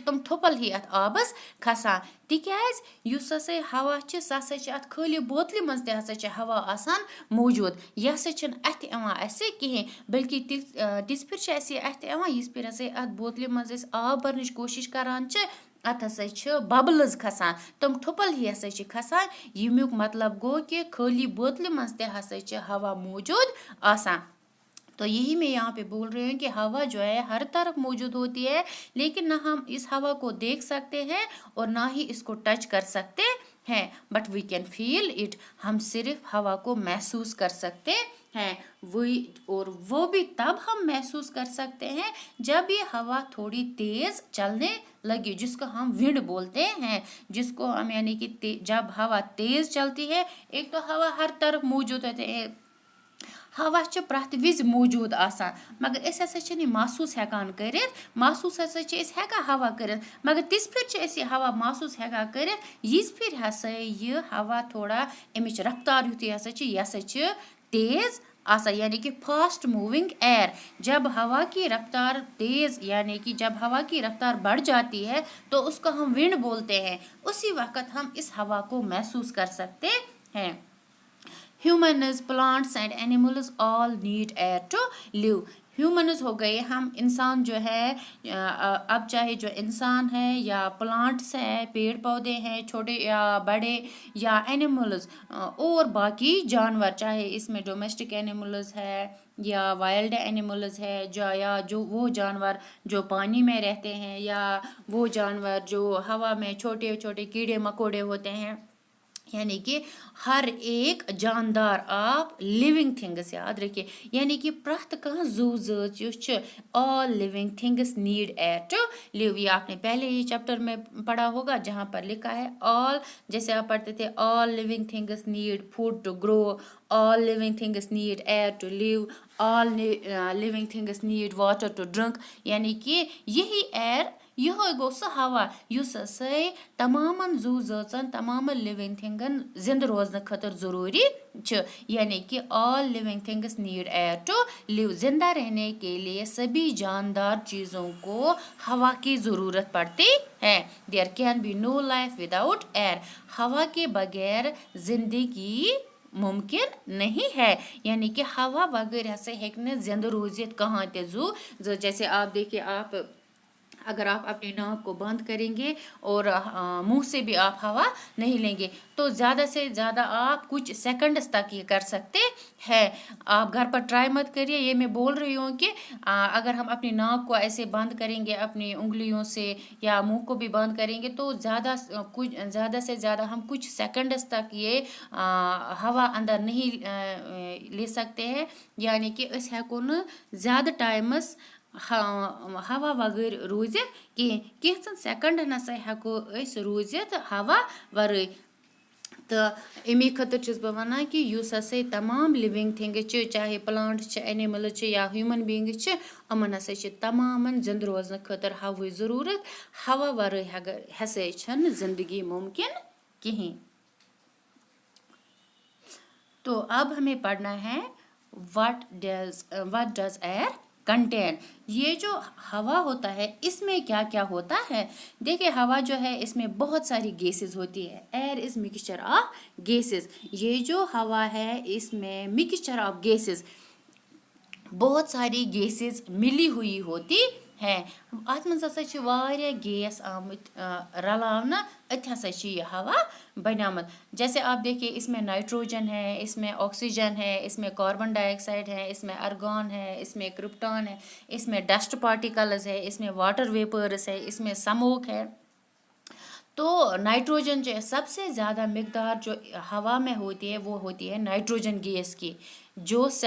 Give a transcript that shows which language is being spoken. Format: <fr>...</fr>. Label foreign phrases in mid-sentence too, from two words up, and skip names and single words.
<ks>تِم تھوٚپَل ہی اَتھ آبَس کھسان، تِکیٛازِ یُس ہسا ہوا چھِ سُہ ہسا چھِ اَتھ خٲلی بوتلہِ منٛز تہِ ہسا چھِ ہوا آسان موجوٗد، یہِ ہسا چھِنہٕ اَتھِ یِوان اَسہِ کِہیٖنۍ، بلکہِ تِژھ پھِرِ چھِ اَسہِ یہِ اَتھِ یِوان یِژھ پھِرِ ہسا اَتھ بوتلہِ منٛز أسۍ آب بَرنٕچ کوٗشِش کران چھِ، اَتھ ہسا چھِ ببلٕز کھسان، تِم تھوٚپَل ہی ہسا چھِ کھسان، ییٚمیُک مطلب گوٚو کہ خٲلی بوتلہِ منٛز تہِ ہسا چھِ ہوا موجود آسان۔</ks> <ur>تو یہی میں یہاں پہ بول رہی ہوں کہ ہوا جو ہے ہر طرف موجود ہوتی ہے، لیکن نہ ہم اس ہوا کو دیکھ سکتے ہیں اور نہ ہی اس کو ٹچ کر سکتے ہیں،</ur> <en>but we can feel it,</en> <ur>ہم صرف ہوا کو محسوس کر سکتے ہیں، اور وہ بھی تب ہم محسوس کر سکتے ہیں جب یہ ہوا تھوڑی تیز چلنے لگی، جس کو ہم ونڈ بولتے ہیں، جس کو ہم یعنی کہ جب ہوا تیز چلتی ہے، ایک تو ہوا ہر طرف موجود ہوتے ہیں،</ur> <ks>ہوا چھِ پرٛٮ۪تھ وِزِ موٗجوٗد آسان، مگر أسۍ ہسا چھِنہٕ یہِ محسوٗس ہٮ۪کان کٔرِتھ، محسوٗس ہسا چھِ أسۍ ہٮ۪کان ہوا کٔرِتھ، مگر تِژھ پھِرِ چھِ أسۍ یہِ ہوا محسوٗس ہٮ۪کان کٔرِتھ یِژھ پھِرِ ہسا یہِ ہوا تھوڑا اَمِچ رفتار یُتھُے ہسا چھِ یہِ ہسا چھِ تیز آسان،</ks> <ur>یعنی کہ</ur> <en>fast moving air,</en> <ur>جب ہوا کی رفتار تیز یعنی کہ جب ہوا کی رفتار بڑھ جاتی ہے تو اس کو ہم ونڈ بولتے ہیں، اسی وقت ہم اس ہوا کو محسوس کر سکتے ہیں۔</ur> <en>humans, plants and animals all need air to live,</en> <ur>ہیومنز ہو گئے ہم انسان جو ہے، اب چاہے جو انسان ہے یا پلانٹس ہے، پیڑ پودے ہیں چھوٹے یا بڑے، یا اینیملز اور باقی جانور، چاہے اس میں</ur> <en>domestic animals</en> <ur>ہے یا</ur> <en>wild animals</en> <ur>ہے، یا جو وہ جانور جو پانی میں رہتے ہیں، یا وہ جانور جو ہوا میں چھوٹے چھوٹے کیڑے مکوڑے ہوتے ہیں، یعنی کہ ہر ایک جاندار آپ</ur> <en>living things</en> <ur>یاد رکھیے یعنی کہ</ur> <ks>پرٛٮ۪تھ کانٛہہ زو زٲژ یُس</ks> <en>چھِ all living things need air to live</en> <ur>یہ آپ نے پہلے ہی چیپٹر میں پڑھا ہوگا جہاں پر لکھا ہے آل جیسے آپ پڑھتے تھے</ur> <en>all living things need food to grow all living things need air to live all living things need water to drink</en> <ur>یعنی کہ یہی ایئر یہ</ur> <ks>گو سہ ہوا یُس ہسا تمامن زو زٲژن تمامن لِونگ تھنگن زندٕ روزنہٕ خٲطرٕ ضروٗری چھِ</ks> <ur>یعنی کہ</ur> <en>all living things need air to live</en> <ur>زندہ رہنے کے لیے سبھی جاندار چیزوں کو ہوا کی ضرورت پڑتی ہے</ur> <en>there can be no life without air</en> <ur>ہوا کے بغیر زندگی ممکن نہیں ہے یعنی کہ ہوا وغیرہ سے ہیٚکہِ</ur> <ks>نہٕ زندہ روزت کہاں تہِ زو</ks> <ur>جیسے آپ دیکھیے آپ اگر آپ اپنی ناک کو بند کریں گے اور منہ سے بھی آپ ہوا نہیں لیں گے تو زیادہ سے زیادہ آپ کچھ سیکنڈز تک یہ کر سکتے ہیں آپ گھر پر ٹرائی مت کریے یہ میں بول رہی ہوں کہ اگر ہم اپنی ناک کو ایسے بند کریں گے اپنی انگلیوں سے یا منہ کو بھی بند کریں گے تو زیادہ سے زیادہ ہم کچھ سیکنڈز تک یہ ہوا اندر نہیں لے سکتے ہیں</ur> <ks>یعنی کہ أسۍ ہیٚکو نہٕ زیادٕ ٹایمَس ہوا وغٲر روٗزِتھ کِہیٖنۍ کینٛژھن سیکنڈن ہسا ہیٚکو أسۍ روٗزِتھ ہوا ورٲے تہٕ امی خٲطرٕ چھس بہٕ وَنان کہِ یُس ہسا تمام</ks> <en>living things</en> <ks>چھِ چاہے پلانٹ چھِ اینِملز چھِ یا</ks> <en>human beings</en> <ks>چھِ یِمن ہسا چھِ تمامن زندٕ روزنہٕ خٲطرٕ ہواہٕچ ضروٗرت ہوا ورٲے ہسا چھنہٕ زندگی ممکن کِہیٖنۍ</ks> <ur>تو اب ہمیں پڑھنا ہے</ur> <en>what does air contain</en> <ur>یہ جو ہوا ہوتا ہے اس میں کیا کیا ہوتا ہے دیکھیے ہوا جو ہے اس میں بہت ساری گیسز ہوتی ہے</ur> <en>air is mixture of gases</en> <ur>یہ جو ہوا ہے اس میں</ur> <en>mixture of gases</en> <ur>بہت ساری گیسز ملی ہوئی ہوتی ہے</ur> <ks>اتھ منٛز ہسا چھِ واریاہ گیس آمٕتۍ رلاونہٕ أتھۍ ہسا چھِ یہ ہوا بنیومُت</ks> <ur>جیسے آپ دیکھیے اس میں نائٹروجن ہے اس میں آکسیجن ہے اس میں</ur> <en>carbon dioxide</en> <ur>ہے اس میں ارگان ہے اس میں کرپٹان ہے اس میں</ur> <en>dust particles</en> <ur>ہے اس میں</ur> <en>water vapours</en> <ur>ہے اس میں سموک ہے تو نائٹروجن جو ہے سب سے زیادہ مقدار جو ہوا میں ہوتی ہے وہ ہوتی ہے نائٹروجن گیس کی جو</ur>